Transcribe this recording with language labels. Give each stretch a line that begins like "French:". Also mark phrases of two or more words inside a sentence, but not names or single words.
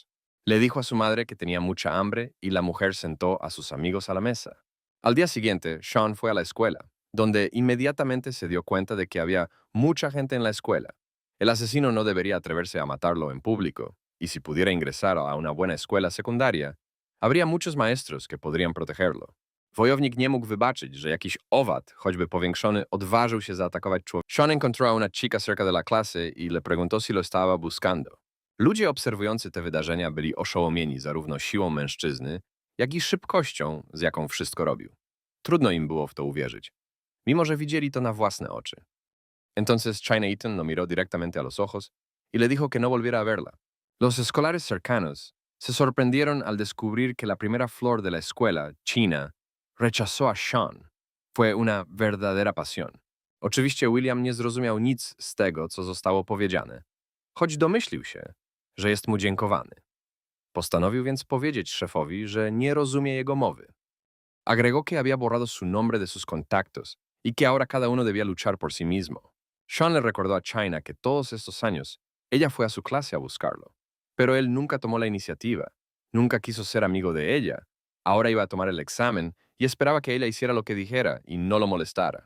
Spanish: Le dijo a su madre que tenía mucha hambre y la mujer sentó a sus amigos a la mesa. Al día siguiente, Sean fue a la escuela, donde inmediatamente se dio cuenta de que había mucha gente en la escuela. El asesino no debería atreverse a matarlo en público, y si pudiera ingresar a una buena escuela secundaria, habría muchos maestros que podrían protegerlo.
Polish: Wojownik nie mógł wybaczyć, że jakiś owad, choćby powiększony, odważył się zaatakować człowieka.
Spanish: Sean encontró a una chica cerca de la clase y le preguntó si lo estaba buscando.
Polish: Ludzie obserwujący te wydarzenia byli oszołomieni zarówno siłą mężczyzny, jak i szybkością, z jaką wszystko robił. Trudno im było w to uwierzyć, mimo że widzieli to na własne oczy.
Spanish: Entonces China Eaton lo miró directamente a los ojos y le dijo que no volviera a verla. Los escolares cercanos se sorprendieron al descubrir que la primera flor de la escuela, China, rechazó a Sean. Fue una verdadera pasión.
Polish: Oczywiście William nie zrozumiał nic z tego, co zostało powiedziane, choć domyślił się, że jest mu dziękowany. Postanowił więc powiedzieć szefowi, że nie rozumie jego mowy.
Spanish: Agregó que había borrado su nombre de sus contactos y que ahora cada uno debía luchar por sí mismo. Sean le recordó a China que todos estos años ella fue a su clase a buscarlo, pero él nunca tomó la iniciativa, nunca quiso ser amigo de ella. Ahora iba a tomar el examen y esperaba que ella hiciera lo que dijera y no lo molestara.